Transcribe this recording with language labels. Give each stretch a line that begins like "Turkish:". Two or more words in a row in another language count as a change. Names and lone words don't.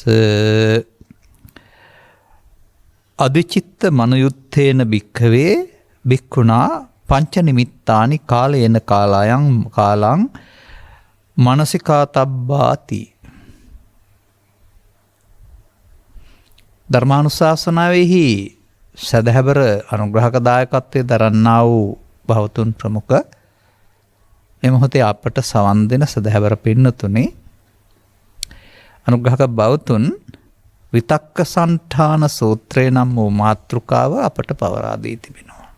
Pali: අදිචිත්ත මනුයුත්තේන භික්ඛවේ භික්ඛුනා පංච නිමිත්තානි කාලේන කාලයන් කාලං මනසිකාතබ්බාති.
Sinhala: ධර්මානුශාසනාවෙහි සදහැබර අනුග්‍රහක දායකත්වයේ දරන්නා වූ භවතුන් ප්‍රමුඛ මේ මොහොතේ අපට සවන් දෙන සදහැබර පින්නතුනේ අනුග්‍රහක භවතුන් විතක්ක සන්ඨාන සූත්‍රය නම් වූ මාතෘකාව අපට පවරා දී තිබෙනවා.